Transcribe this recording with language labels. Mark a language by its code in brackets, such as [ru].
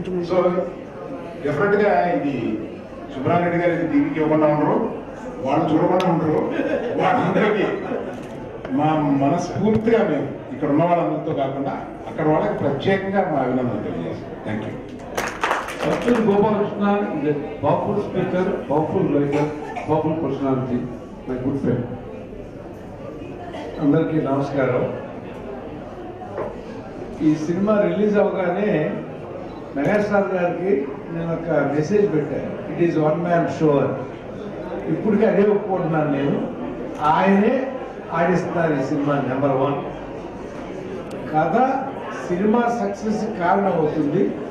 [te] So definite గా ఇది సుబ్రహ్మరెడ్డి గారు ఇది టీవీకి ఇవ్వకుండా ఉండరు, వాళ్ళు చూడకుండా ఉండరు. వాళ్ళందరికీ మా మనస్ఫూర్తిగా మేము ఇక్కడ ఉన్న వాళ్ళందరితో కాకుండా అక్కడ వాళ్ళకి ప్రత్యేకంగా మా అభినందనలు తెలియజేస్తాం. [en] Thank you. Dr. Gopalakrishna is a powerful speaker, powerful writer, powerful personality, my good friend. [te] అందరికీ నమస్కారం. ఈ సినిమా రిలీజ్ అవగానే మెగాస్టార్ గారికి నేను ఒక మెసేజ్ పెట్టాను, [en] it is one man show [te] అని. ఇప్పటికీ అదే ఒప్పుకుంటున్నాను నేను. ఆయనే ఆడిస్తున్నారు ఈ సినిమా. నెంబర్ 1 కథ సినిమా సక్సెస్ కారణం అవుతుంది.